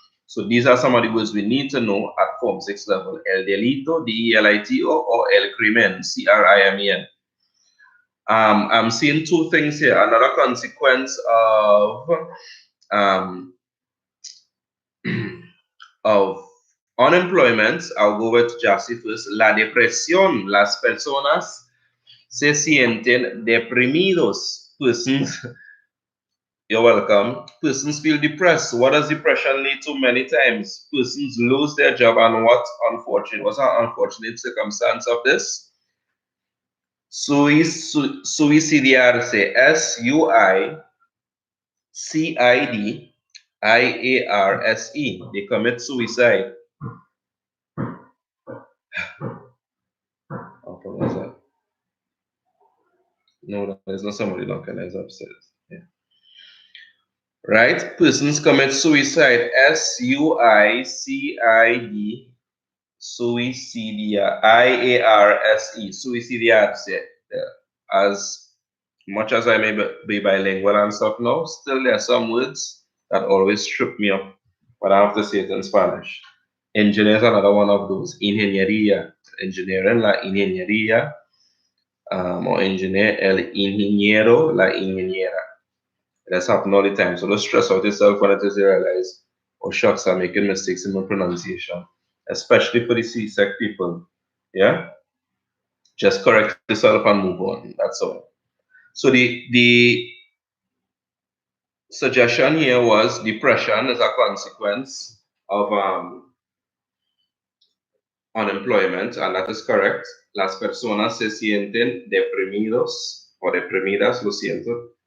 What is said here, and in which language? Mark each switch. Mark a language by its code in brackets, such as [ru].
[en] So these are some of the words we need to know at Form 6 level. El delito, D-E-L-I-T-O, or el crimen, C-R-I-M-E-N. I'm seeing two things here. Another consequence of of unemployment. I'll go with Jassy first. La depresión. [es] Las personas se sienten deprimidos. [en] Persons, you're welcome. Persons feel depressed. What does depression lead to? Many times, persons lose their job, and what's an unfortunate circumstance of this? [es] Suicidarse, SUICIDIARSE. [en] They commit suicide. No, there's not somebody knocking. There's upstairs. Yeah. Right? Persons commit suicide. SUICID. [es] Suicidia. IARSE. Suicidarse. [en] As much as I may be bilingual and stuff now, still there are some words that always trip me up, but I have to say it in Spanish. Engineer is another one of those. [es] Ingeniería. [en] Engineering, la ingeniería. Or engineer, el ingeniero, la ingeniera. That's happening all the time. So don't stress out yourself when it is you realize, oh shucks, I'm making mistakes in my pronunciation, especially for the C-sec people. Yeah? Just correct yourself and move on. That's all. So the suggestion here was depression is a consequence of unemployment, and that is correct. [es] Las personas se sienten deprimidos or deprimidas, lo siento.